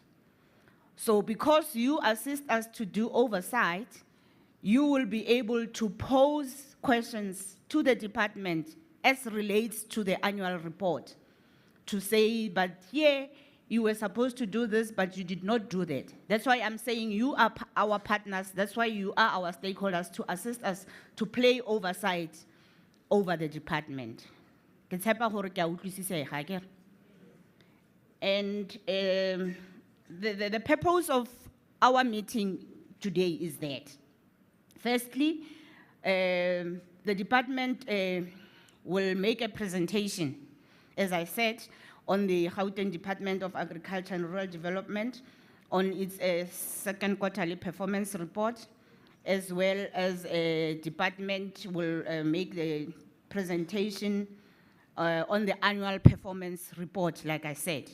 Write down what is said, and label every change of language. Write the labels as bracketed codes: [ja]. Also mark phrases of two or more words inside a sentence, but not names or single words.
[en] So because you assist us to do oversight, you will be able to pose questions to the department as relates to the annual report to say, but here You were supposed to do this, but you did not do that. That's why I'm saying you are our partners. That's why you are our stakeholders to assist us to play oversight over the department. [st] Ke tshepa hore ke a utlwisisega, akere? [en] And the purpose of our meeting today is that, firstly, the department will make a presentation, as I said, on the Gauteng Department of Agriculture and Rural Development, on its second quarterly performance report, as well as department will make the presentation on the annual performance report, like I said.